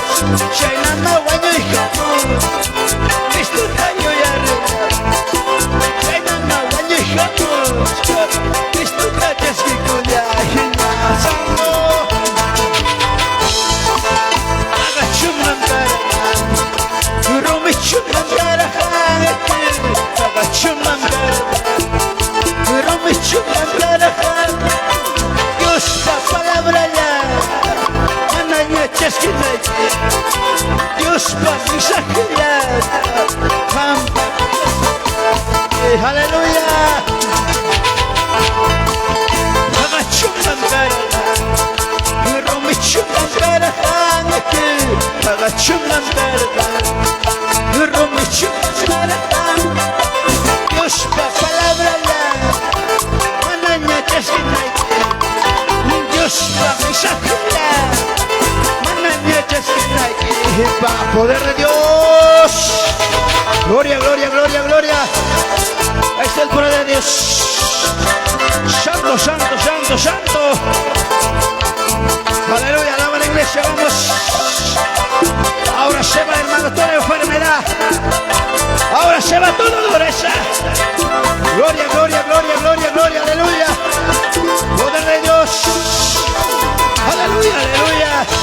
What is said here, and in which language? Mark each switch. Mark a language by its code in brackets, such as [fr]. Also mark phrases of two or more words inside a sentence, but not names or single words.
[qu] Chaynama wañuyhamun Cristuta yuyarina Chaynama wañuyhamun Cristuta chaskikulla hina Santo Agachumman karahan Rumichumman karahan Agachumman karahan Rumichumman karahan Dios pa palabra ya Mananya chaskinayki Dios pa mensaje ya Aleluya Agachumman karahan Rumichumman karahan Agachumman karahan Rumichumman karahan Dios pa palabra ya Mananya chaskinayki Dios pa mensaje ya Mananya chaskinayki [es] Poder de Dios Gloria, gloria, gloria, gloria Ahí está el poder de Dios Santo, santo, santo, santo Aleluya, alaba la iglesia, vamos Ahora se va, hermano, toda enfermedad Ahora se va toda dureza Gloria, gloria, gloria, gloria, gloria, aleluya Poder de Dios Aleluya, aleluya